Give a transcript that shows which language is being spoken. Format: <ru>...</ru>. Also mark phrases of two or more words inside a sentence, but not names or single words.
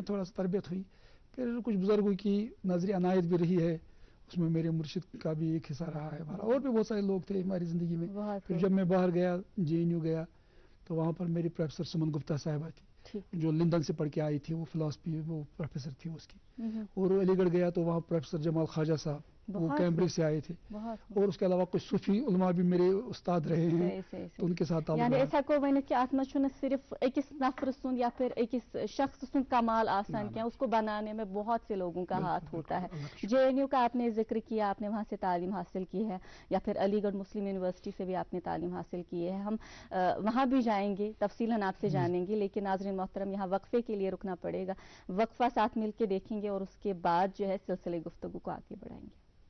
<ur>تھوڑا سا تربیت ہوئی پھر کچھ بزرگوں کی نظر عنایت بھی رہی ہے اس میں میرے مرشد کا بھی ایک حصہ رہا ہے ہمارا اور بھی بہت سارے لوگ تھے ہماری زندگی میں پھر جب میں باہر گیا JNU گیا تو وہاں پر میری پروفیسر سمن گپتا صاحبہ تھی جو لندن سے پڑھ کے آئی تھی وہ فلاسفی وہ پروفیسر تھی اس کی اور علی گڑھ گیا تو وہاں پروفیسر جمال خواجہ صاحب وہ کیمبرج سے آئے تھے اور اس کے علاوہ کچھ صوفی علماء بھی میرے استاد رہے ہیں تو ان کے ساتھ یعنی</ur> <ks>أسۍ ہیٚکو ؤنِتھ کہ اتھ منٛز چھُنہٕ صرف أکِس نفر سُنٛد یا پھر أکِس شخص سُنٛد کمال آسان کینٛہہ</ks> <ur>اس کو بنانے میں بہت سے لوگوں کا ہاتھ ہوتا ہے JNU کا آپ نے ذکر کیا آپ نے وہاں سے تعلیم حاصل کی ہے یا پھر علی گڑھ مسلم یونیورسٹی سے بھی آپ نے تعلیم حاصل کی ہے ہم وہاں بھی جائیں گے تفصیلاً آپ سے جانیں گے لیکن ناظرین محترم یہاں وقفے کے لیے رکنا پڑے گا وقفہ ساتھ مل کے دیکھیں گے اور اس کے بعد جو ہے سلسلے گفتگو کو آگے بڑھائیں گے</ur>